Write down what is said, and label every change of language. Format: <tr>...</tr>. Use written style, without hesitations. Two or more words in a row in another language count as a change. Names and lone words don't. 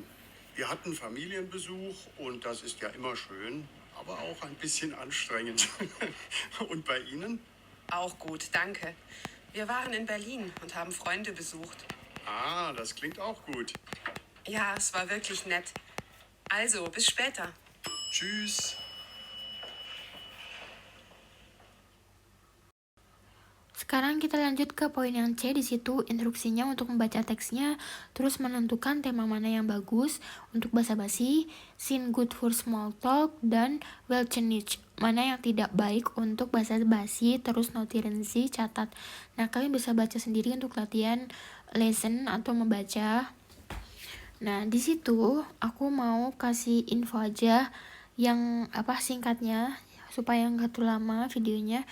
<de>Wir hatten Familienbesuch und das ist ja immer schön, aber auch ein bisschen anstrengend. Und bei Ihnen? Auch gut, danke. Wir waren in Berlin und haben Freunde besucht. Ah, das klingt auch gut. Ja, es war wirklich nett. Also, bis später. Tschüss.</de> <id>Sekarang kita lanjut ke poin yang C. Di situ instruksinya untuk membaca teksnya, terus menentukan tema mana yang bagus untuk basa-basi,</id> <de>sind gut for</de> <en>small talk,</en> <de>dan welche nicht,</de> <id>mana yang tidak baik untuk basa-basi, terus</id> <de>notieren Sie,</de> <id>catat. Nah, kalian bisa baca sendiri untuk latihan lesen atau membaca. Nah, di situ aku mau kasih info aja yang singkatnya supaya nggak terlalu lama videonya.</id>